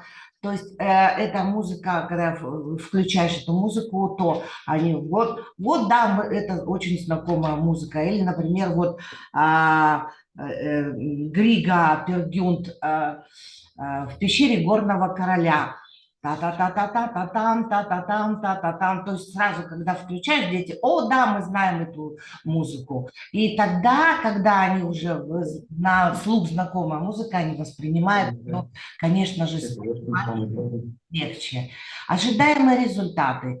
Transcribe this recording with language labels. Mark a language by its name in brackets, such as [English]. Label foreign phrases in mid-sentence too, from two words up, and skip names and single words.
[Russian] То есть эта музыка, когда включаешь эту музыку, то они вот да, это очень знакомая музыка. Или, например, вот Грига Пергюнд в пещере горного короля. та-та-та-та-та-та-там, та-та-там, та-та-там. То есть сразу, когда включаешь, дети, о, да, мы знаем эту музыку. И тогда, когда они уже на слух знакомая музыка, они воспринимают, ну, конечно же, легче. Ожидаемые результаты.